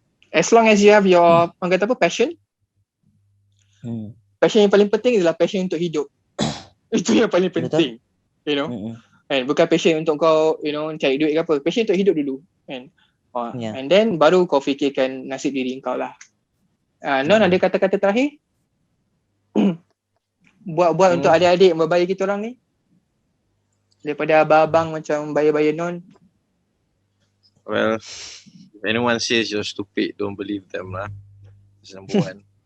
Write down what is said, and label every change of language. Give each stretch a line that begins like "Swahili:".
English: As long as you have your
Malay: orang kata apa,
English: passion.
Malay: Passion yang paling penting adalah passion untuk hidup. Itu yang paling penting.
English: You know. And
Malay: bukan passion untuk kau,
English: you know,
Malay: cari duit ke apa. Passion untuk hidup dulu.
English: And and then
Malay: baru kau fikirkan nasib diri kau lah. Non ada kata-kata terakhir? Buat untuk adik-adik membaya kita orang ni. Daripada abang-abang macam baya-baya Non.
English: Well, if anyone says you're stupid, don't believe them lah. That's number one.